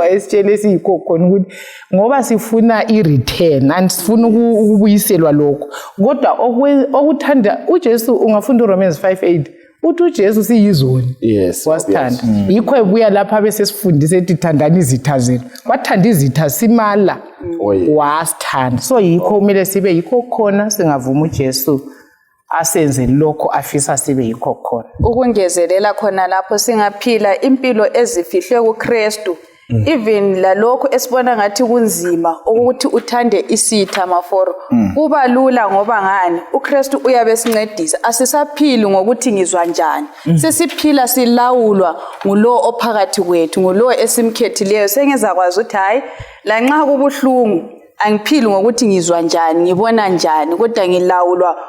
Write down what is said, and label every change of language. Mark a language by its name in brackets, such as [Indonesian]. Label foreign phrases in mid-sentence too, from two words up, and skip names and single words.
[North Ndebele] wayesitshela esiyikho khona ukuthi ngoba sifuna ireturn and sifuna ukubuyiselwa lokho kodwa okuthanda uJesu ungafunda uRomans 5:8 uthi uJesu siyizoni wasithanda yikho ebuya lapha bese sifundise ethi thandani izitha zenu wathanda izitha simala wasithanda so yikho kumele sibe yikho khona singavuma uJesu asenze lokho afisa sibe yikho khona. Ukungezelela khona lapho singaphila impilo ezifihlwe kuKristu even lalokho esibona ngathi kunzima ukuthi uthande isitha maforo kuba lula ngoba ngani uKristu uyabe sincedisa asisaphili ngokuthi ngizwa njani sesiphila silawulwa ngulo ophakathi kwethu ngulo esimkhethileyo sengezakwazi ukuthi hayi la nxa kubuhlungu angiphili ngokuthi ngizwa njani ngibona njani kodwa ngilawulwa